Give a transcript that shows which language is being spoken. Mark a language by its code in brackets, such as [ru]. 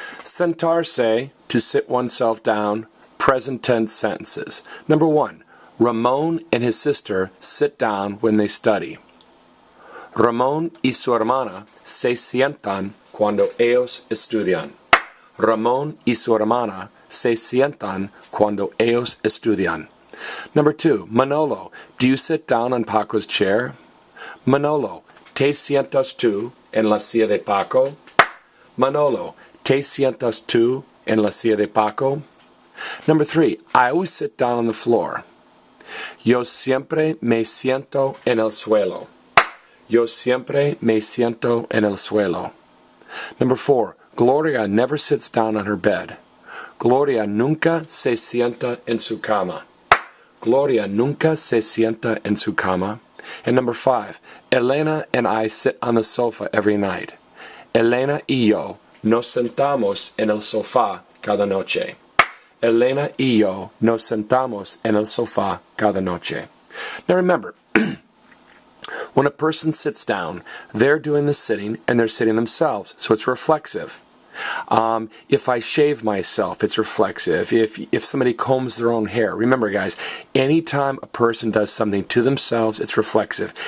[en] Sentarse, to sit oneself down, present tense sentences. Number 1, Ramón and his sister sit down when they study. [es] Ramón y su hermana se sientan cuando ellos estudian. Ramón y su hermana se sientan cuando ellos estudian. [en] Number 2, Manolo, do you sit down on Paco's chair? [es] Manolo, ¿te sientas tú en la silla de Paco? Manolo, ¿te sientas tú en la silla de Paco? [en] Number 3, I always sit down on the floor. [es] Yo siempre me siento en el suelo. Yo siempre me siento en el suelo. [en] Number 4, Gloria never sits down on her bed. [es] Gloria nunca se sienta en su cama. Gloria nunca se sienta en su cama. [en] And number 5, Elena and I sit on the sofa every night. [es] Elena y yo nos sentamos en el sofá cada noche. Elena y yo nos sentamos en el sofá cada noche. [en] Now remember, when a person sits down, they're doing the sitting and they're sitting themselves, so it's reflexive. If I shave myself, it's reflexive. If somebody combs their own hair, remember guys, anytime a person does something to themselves, it's reflexive.